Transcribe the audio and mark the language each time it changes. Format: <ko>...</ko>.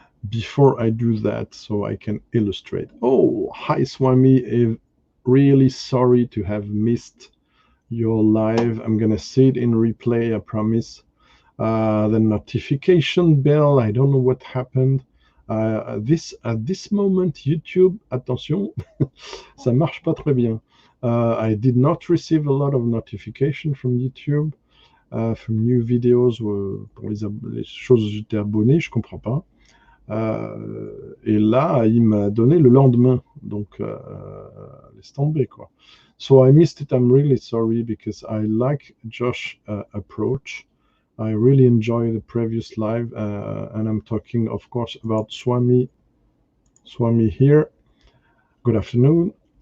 <en>Before I do that, so I can illustrate. Oh, hi Swami, really sorry to have missed your live. I'm gonna see it in replay, I promise. The notification bell, I don't know what happened. At this moment,</en> <fr>YouTube, attention, ça marche pas très bien.</fr> <en>I did not receive a lot of notification from YouTube, from new videos,</en> <fr>pour les choses où j'étais abonné, je comprends pas. Et là, il m'a donné le lendemain, donc laisse tomber quoi.</fr> <en>So I missed it. I'm really sorry because I like Josh's approach. I really enjoy the previous live, and I'm talking, of course, about Swami here. Good afternoon.</en>